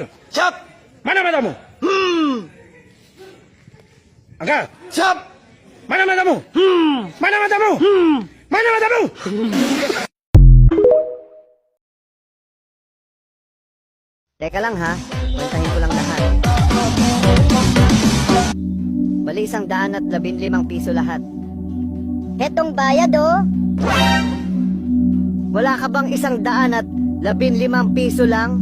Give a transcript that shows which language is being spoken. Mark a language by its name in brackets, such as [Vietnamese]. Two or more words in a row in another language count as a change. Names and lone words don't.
[English] Chop! [Indonesian] Mana matamu? Angkat! [English] Chop! [Indonesian] Mana matamu? Mana matamu? Mana matamu? [Filipino] Teka lang ha, kwentahin ko lang lahat. Bali 115 piso lahat. Etong bayad oh. Wala ka bang 115 piso lang?